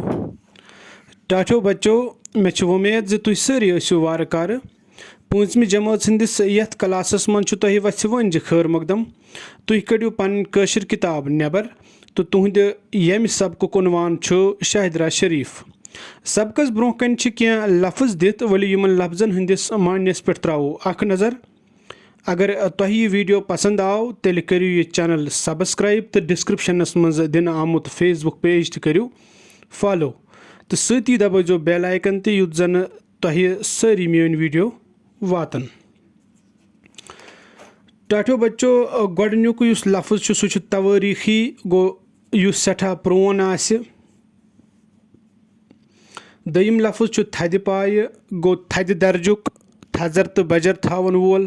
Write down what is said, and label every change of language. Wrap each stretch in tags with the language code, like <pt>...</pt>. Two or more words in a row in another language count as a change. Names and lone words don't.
<ks>टाठो बच्चो मे उम्मीद जे तुम सारी ٲسِو वार कार 5वीं जमात हंदिस यथ क्लासस मन तुह वथ वन खैर मकदम तुम कड़ियो पन कशर किताब नबर तो तुहद यम सबक उनवान शाहिदरा शरीफ। सबकस ब्रोह कन क्या लफ्ज दित वली यमन लफ्जन हंदिस मानस पे त्रो अख नज़र। अगर तुह यह वीडियो पसंद आव तेल करो यह चैनल सब्सक्राइब तो डिस्क्रिप्शनस मज दिन आमुत फेसबुक पेज तू फॉलो तो सती दबो बेल आइकन तो युत जन तुह सारी मेन वीडियो वातन। टाठो बच्चो गोडनुक युस लफ्ज सह तवारीखी गो युस सठा प्रोन आसि। दयिम लफ्ज थद पाय गो थद दर्जुक थजर तो बजर थावन वोल।</ks>